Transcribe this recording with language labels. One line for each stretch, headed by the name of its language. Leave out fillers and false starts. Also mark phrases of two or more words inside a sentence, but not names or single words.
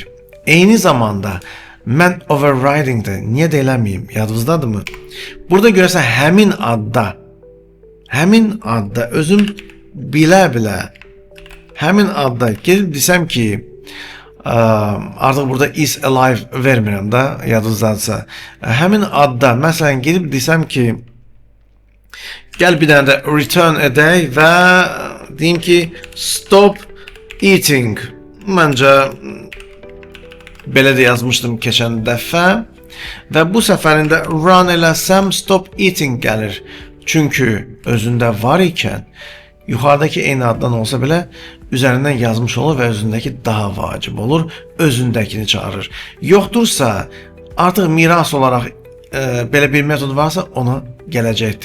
Azerbaijani: Eyni zamanda mən overriding'də niyə də eləməyim? Yadınızdadırmı? Burada görəsən həmin adda özüm bilə həmin adda gedib desəm ki, artıq burada
English: is alive
Azerbaijani: vermirəm da, yadınızdadırsa. Həmin adda məsələn gedib desəm ki, gəl bir dənə də return edək və deyim ki,
English: stop eating.
Azerbaijani: Məncə belə də yazmışdım keçən dəfə və bu səfərində run eləsəm
English: stop eating
Azerbaijani: gəlir. Çünki özündə var ikən yuxarıdakı eyni addan olsa belə üzərindən yazmış olur və özündəki daha vacib olur, özündəkini çağırır. Yoxdursa, artıq miras olaraq belə bir metod varsa ona gələcəkdir.